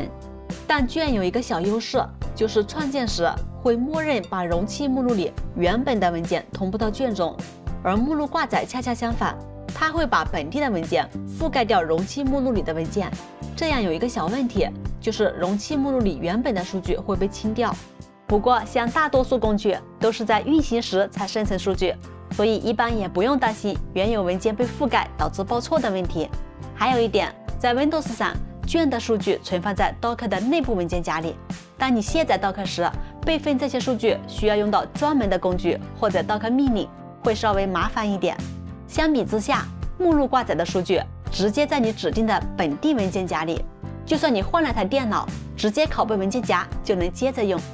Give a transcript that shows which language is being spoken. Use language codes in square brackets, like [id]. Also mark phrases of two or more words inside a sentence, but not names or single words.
[zh] 但卷有一個小優勢，就是創建時會默認把容器目錄裡原本的文件同步到卷中，而目錄掛載恰恰相反，它會把本地的文件覆蓋掉容器目錄裡的文件。這樣有一個小問題，就是容器目錄裡原本的數據會被清掉。不過像大多數工具都是在運行時才生成數據，所以一般也不用擔心原有文件被覆蓋導致報錯的問題。還有一點，在 Windows 上，卷的数据存放在 Docker 的內部文件夾裡。當你卸載 Docker 時，備份这些數據需要用到專門的工具或者 Docker 命令，會稍微麻煩一點。相比之下，目錄掛載的數據直接在你指定的本地文件夾裡，就算你換了台電腦，直接拷貝文件夾就能接着用。